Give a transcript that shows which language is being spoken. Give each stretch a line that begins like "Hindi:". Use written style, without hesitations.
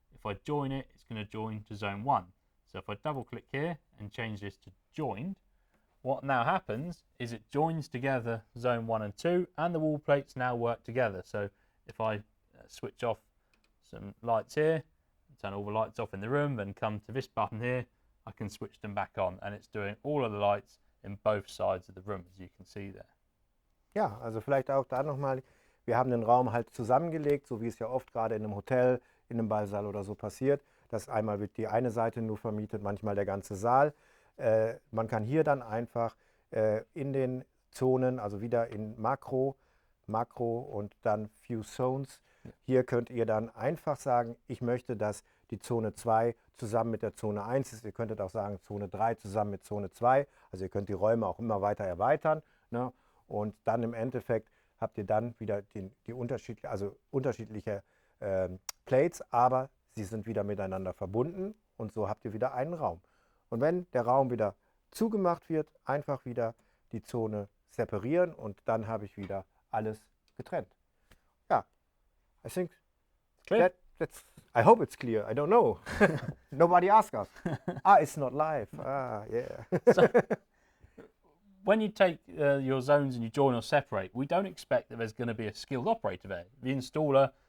English: If I join it, it's going to join to zone 1. So if I double click here and change this to joined, what now happens is it joins together zone 1 and 2 and the wall plates now work together. So if I switch off some lights here, turn all the lights off in the room, then come to this button here, I can switch them back on and it's doing all of the lights in both sides of the room, as you can see there.
German: Ja, also vielleicht auch da nochmal, wir haben den Raum halt zusammengelegt, so wie es ja oft gerade in einem Hotel, in einem Ballsaal oder so passiert, dass einmal wird die eine Seite nur vermietet, manchmal der ganze Saal. Man kann hier dann einfach in den Zonen, also wieder in Makro und dann Few Zones, hier könnt ihr dann einfach sagen, ich möchte, dass die Zone 2 zusammen mit der Zone 1 ist. Ihr könntet auch sagen Zone 3 zusammen mit Zone 2. Also ihr könnt die Räume auch immer weiter erweitern. Ne? Und dann im Endeffekt habt ihr dann wieder die unterschiedliche Plates, aber sie sind wieder miteinander verbunden und so habt ihr wieder einen Raum. Und wenn der Raum wieder zugemacht wird, einfach wieder die Zone separieren und dann habe ich wieder alles getrennt.
English: Ja, I think that's, I hope it's clear. I don't know. Nobody asked us. It's not live. Yeah. So, when you take your zones and you join or separate, we don't expect that there's going to be a skilled operator there. The installer